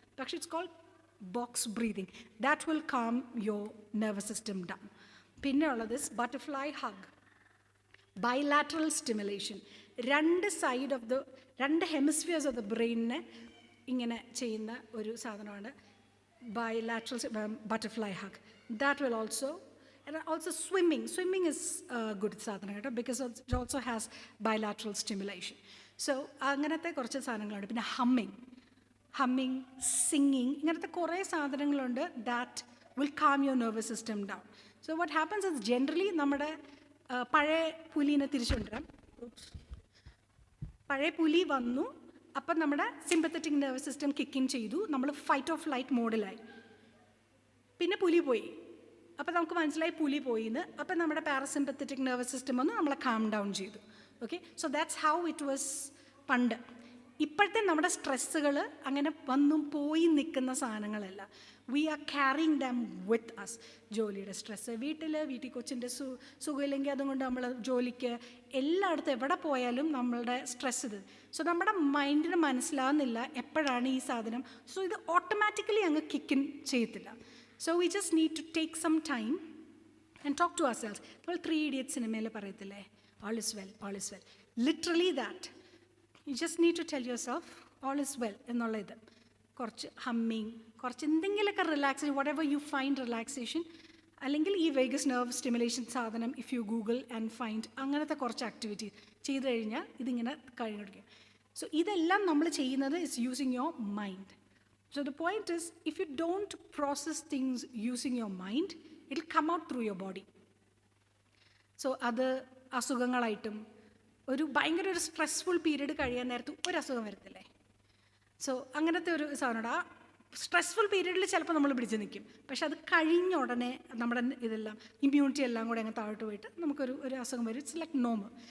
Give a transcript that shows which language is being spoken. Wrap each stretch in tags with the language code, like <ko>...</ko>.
<en>പക്ഷേ it's called box breathing. That will calm your nervous system down.</en> <ml>പിന്നെ ഉള്ളത് butterfly hug, bilateral stimulation. 2 hemispheres of the ബ്രെയിനിനെ ഇങ്ങനെ ചെയ്യുന്ന ഒരു സാധനമാണ് bilateral butterfly hug.</ml> <en>that will also and also swimming is good</en> <ml>സാധനം കേട്ടോ,</ml> <en>because it also has bilateral stimulation.</en> <ml>So അങ്ങനത്തെ കുറച്ച് സാധനങ്ങളുണ്ട്. പിന്നെ ഹമ്മിങ്, സിംഗിങ്, ഇങ്ങനത്തെ കുറേ സാധനങ്ങളുണ്ട്</ml> <en>That will calm your nervous system down. So what happens is generally</en> <ml>നമ്മുടെ പഴയ പുലിനെ തിരിച്ചുകൊണ്ടുവരാം. പഴയ പുലി വന്നു, അപ്പം നമ്മുടെ sympathetic nervous system kick in ചെയ്തു, നമ്മൾ ഫൈറ്റ് ഓർ ഫ്ലൈറ്റ് മോഡിലായി. പിന്നെ പുലി പോയി, അപ്പോൾ നമുക്ക് മനസ്സിലായി പുലി പോയിന്ന്. അപ്പം നമ്മുടെ പാരസിമ്പത്തറ്റിക് നെർവസ് സിസ്റ്റം വന്ന് നമ്മളെ കാം ഡൗൺ ചെയ്തു. Okay,</ml> <en>so that's how it was</en> <ml>പണ്ട്. ഇപ്പോഴത്തെ നമ്മുടെ സ്ട്രെസ്സുകൾ അങ്ങനെ വന്നും പോയി നിൽക്കുന്ന സാധനങ്ങളല്ല.</ml> <en>We are carrying them with us.</en> <ml>ജോലിയുടെ സ്ട്രെസ്സ്, വീട്ടിൽ കൊച്ചിൻ്റെ സുഖമില്ലെങ്കിൽ അതുകൊണ്ട് നമ്മൾ ജോലിക്ക് എല്ലായിടത്തും എവിടെ പോയാലും നമ്മളുടെ സ്ട്രെസ് ഇത്. സോ നമ്മുടെ മൈൻഡിന് മനസ്സിലാവുന്നില്ല എപ്പോഴാണ് ഈ സാധനം. സോ ഇത് ഓട്ടോമാറ്റിക്കലി അങ്ങ് കിക്കിൻ ചെയ്യത്തില്ല.</ml> <en>So we just need to take some time and talk to ourselves.</en> <ml>നമ്മൾ 3 Idiots സിനിമയിൽ പറയത്തില്ലേ,</ml> <en>all is well, all is well. Literally that. You just need to tell yourself all is well</en> <ml>എന്നുള്ള ഇത്. കുറച്ച് humming, കുറച്ച് എന്തെങ്കിലുമൊക്കെ relaxation,</ml> <en>whatever you find relaxation.</en> <ml>അല്ലെങ്കിൽ ഈ വേഗസ് നെർവ് സ്റ്റിമുലേഷൻ സാധനം</ml> <en>if you Google and find,</en> <ml>അങ്ങനത്തെ കുറച്ച് ആക്ടിവിറ്റി ചെയ്ത് കഴിഞ്ഞാൽ ഇതിങ്ങനെ കഴിഞ്ഞിരിക്കും. സോ ഇതെല്ലാം നമ്മൾ ചെയ്യുന്നത്</ml> <en>Is using your mind. So the point is, if you don't process things using your mind, it will come out through your body.</en> <ml>So അത് അസുഖങ്ങളായിട്ടും ഭയങ്കര ഒരു സ്ട്രെസ്ഫുൾ പീരീഡ് കഴിയാൻ നേരത്ത് ഒരു അസുഖം വരത്തില്ലേ. സോ അങ്ങനത്തെ ഒരു സാധനമുണ്ട്. ആ സ്ട്രെസ്ഫുൾ പീരീഡിൽ ചിലപ്പോൾ നമ്മൾ പിടിച്ച് നിൽക്കും, പക്ഷെ അത് കഴിഞ്ഞ ഉടനെ നമ്മുടെ ഇതെല്ലാം ഇമ്മ്യൂണിറ്റി എല്ലാം കൂടെ അങ്ങ് താഴോട്ട് പോയിട്ട് നമുക്കൊരു അസുഖം വരും.</ml> <en>It's like normal.</en>